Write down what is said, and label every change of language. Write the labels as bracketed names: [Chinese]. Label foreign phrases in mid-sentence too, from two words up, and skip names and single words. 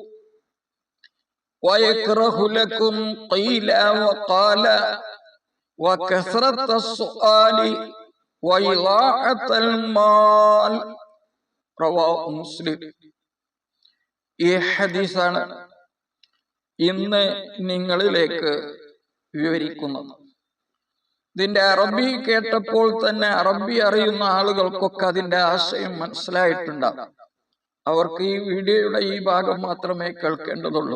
[Arabic] ويكره لكم قيل وقال وكثرة السؤال وإضاعة المال. رواه مسلم. [Malayalam] ഈ ഹദീസാണ് ഇന്ന് നിങ്ങളിലേക്ക് വിവരിക്കുന്നത്. ഇതിന്റെ അറബി കേട്ടപ്പോൾ തന്നെ അറബി അറിയുന്ന ആളുകൾക്കൊക്കെ അതിന്റെ ആശയം മനസ്സിലായിട്ടുണ്ടാകും. അവർക്ക് ഈ വീഡിയോയുടെ ഈ ഭാഗം മാത്രമേ കേൾക്കേണ്ടതുള്ളൂ.